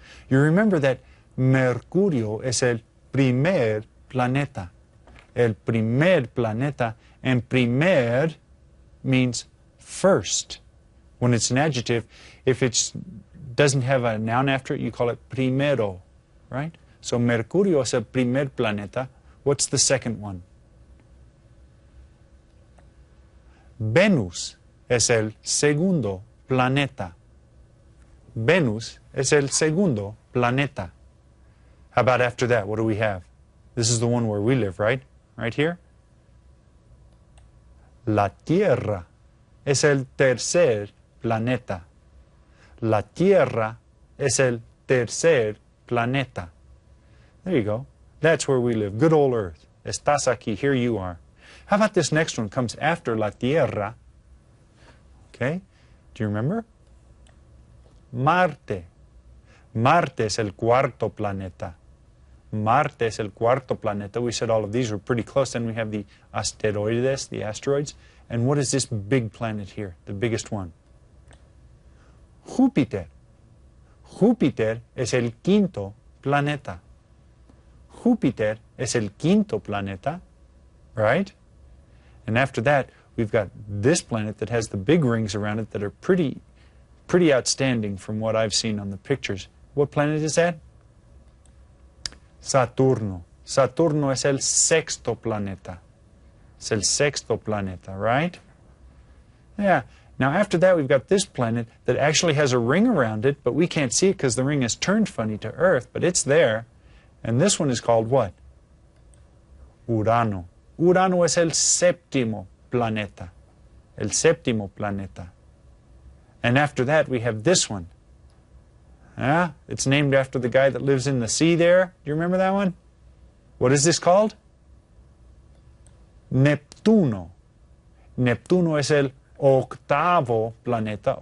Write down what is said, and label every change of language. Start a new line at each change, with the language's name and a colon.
English: You remember that
Spanish: Mercurio es el primer planeta. El primer planeta,
English: and primer means first. When it's an adjective, if it doesn't have a noun after it, you call it primero, right?
Spanish: So Mercurio es el primer planeta.
English: What's the second one?
Spanish: Venus es el segundo planeta. Venus es el segundo planeta.
English: How about after that? What do we have? This is the one where we live, right? Right here?
Spanish: La Tierra es el tercer planeta. La Tierra es el tercer planeta.
English: There you go. That's where we live. Good old Earth.
Spanish: Estás aquí.
English: Here you are. How about this next one? Comes after La Tierra. Okay? Do you remember?
Spanish: Marte. Marte es el cuarto planeta. Marte es el cuarto planeta.
English: We said all of these were pretty close. Then we have the asteroides, the asteroids. And what is this big planet here, the biggest one?
Spanish: Júpiter. Júpiter es el quinto planeta. Júpiter es el quinto planeta, right?
English: And after that, we've got this planet that has the big rings around it that are pretty outstanding from what I've seen on the pictures. What planet is that? Saturno.
Spanish: Saturno es el sexto planeta. Es el sexto planeta, right?
English: Yeah. Now after that, we've got this planet that actually has a ring around it, but we can't see it because the ring is turned funny to Earth, but it's there. And this one is called what?
Spanish: Urano. Urano es el séptimo planeta. El séptimo planeta.
English: And after that, we have this one. Yeah, it's named after the guy that lives in the sea there. Do you remember that one? What is this called? Neptuno.
Spanish: Neptuno es el octavo planeta.